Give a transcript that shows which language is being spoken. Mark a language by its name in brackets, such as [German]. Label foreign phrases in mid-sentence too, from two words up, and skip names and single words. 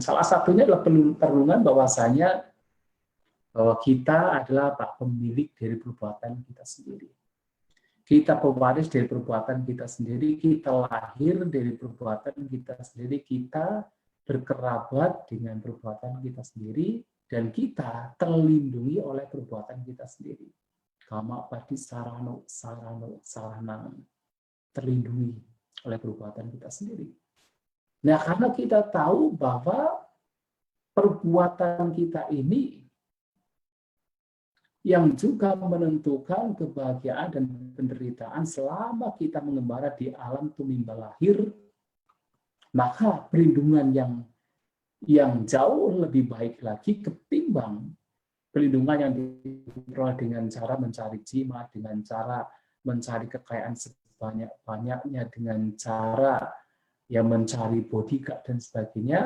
[Indonesian] Salah satunya adalah perenungan bahwasanya bahwa kita adalah pemilik dari perbuatan kita sendiri. Kita pewaris dari perbuatan kita sendiri, kita lahir dari perbuatan kita sendiri, kita berkerabat dengan perbuatan kita sendiri, dan kita terlindungi oleh perbuatan kita sendiri. [Pali] Kama pati sarano, saranang, [Indonesian] terlindungi oleh perbuatan kita sendiri. Nah, karena kita tahu bahwa perbuatan kita ini yang juga menentukan kebahagiaan dan penderitaan selama kita mengembara di alam tumimba lahir, maka perlindungan yang jauh lebih baik lagi ketimbang perlindungan yang diperoleh dengan cara mencari jimat, dengan cara mencari kekayaan sebanyak-banyaknya, dengan cara mencari bodyguard dan sebagainya.